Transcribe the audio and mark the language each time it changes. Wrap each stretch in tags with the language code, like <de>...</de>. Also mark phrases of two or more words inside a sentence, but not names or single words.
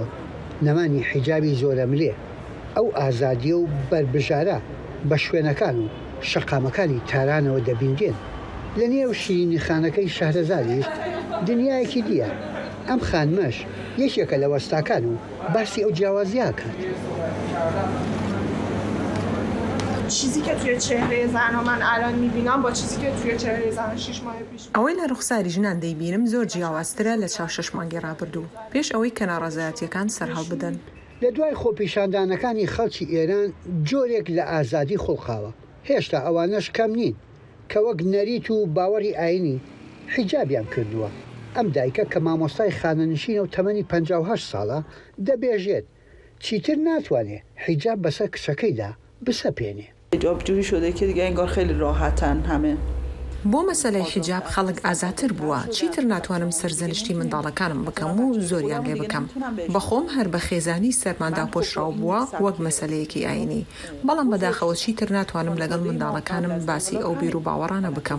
<ckb>نەمانی حیجابی زۆرە ملێ ئەو ئازادیە و بربژارە بە شوێنەکان و شەقامەکانی تارانەوە دەبیندێن. لە نێو شیرینی خانەکەی شەهرەزادیش دنیایەکی دیە. ئەم خانمەش یەکێکە لە وەستاکان و باسی ئەو جیاوازیە کات.</ckb> <fa>چیزی که توی چهره زنها من الان میبینم با چیزی که توی چهره زن 6 ماه پیش</fa> <ckb>ئەوەی لە ڕوخساری ژنان دەیبینم زۆر جیاوازترە لە چاو 6 مانگی ڕابردوو پێش ئەوەی کە ناڕەزایەتیەکان سەرهەڵ بدەن. لە دوای خۆپیشاندانەکانی خەڵکی ئێران جۆرێک لە ئازادی خوڵقاوە. هێشتا ئەوانەش کەم نین کە وەک نەریت و باوەڕی ئاینی حیجابیان کردووە. ئەم دایکە کە مامۆستای خانەنشینە و تەمەنی 58 ساڵە دەبێژێت چیتر ناتوانێت حیجاب بەسەر کچەکەیدا بسەپێنێ.</ckb> <fa>حجاب جوری شده که دیگه انگار خیلی راحتن همه.</fa> <ckb>بۆ مەسەلەی حیجاب خەڵک ئازاتر بووە. چیتر ناتوانم سەرزەنشتی منداڵەکانم بکەم و زۆریان لێ بکەم. بەخۆم هەر بە خێزانی سەرماندا پۆشراو بووە وەک مەسەلەیەکی ئاینی. بەڵام بەداخەوە چیتر ناتوانم لەگەڵ منداڵەکانم باسی ئەو بیر و باوەڕانە بکەم.</ckb>